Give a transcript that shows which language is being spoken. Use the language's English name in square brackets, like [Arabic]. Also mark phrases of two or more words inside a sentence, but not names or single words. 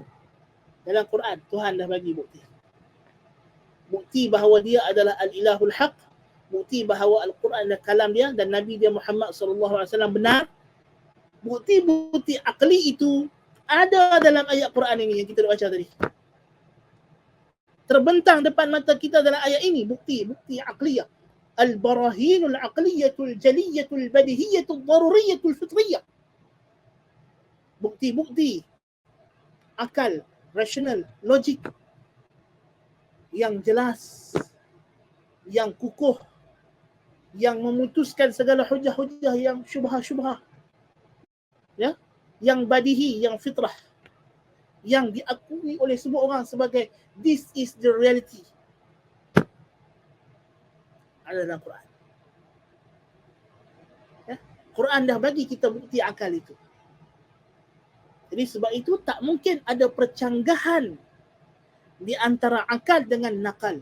[Malay] Dalam Quran, Tuhan dah bagi bukti. Bukti bahawa dia adalah [Arabic] الإله الحق, [Malay] bukti bahawa Al-Quran adalah kalam dia dan Nabi dia Muhammad SAW benar. Bukti-bukti akli itu ada dalam ayat Quran ini yang kita dah baca tadi. Terbentang depan mata kita dalam ayat ini, bukti akliyah. [Arabic] البراهين العقلية الجلية البديهية الضرورية الفطرية. [Malay] Bukti akal, rasional, logik yang jelas, yang kukuh, yang memutuskan segala hujah-hujah yang syubhah-syubhah. Ya, yang badihi, yang fitrah, yang diakui oleh semua orang sebagai [English] this is the reality. [Malay] Ada dalam Quran. Ya, Quran dah bagi kita bukti akal itu. Jadi sebab itu tak mungkin ada percanggahan di antara akal dengan nakal.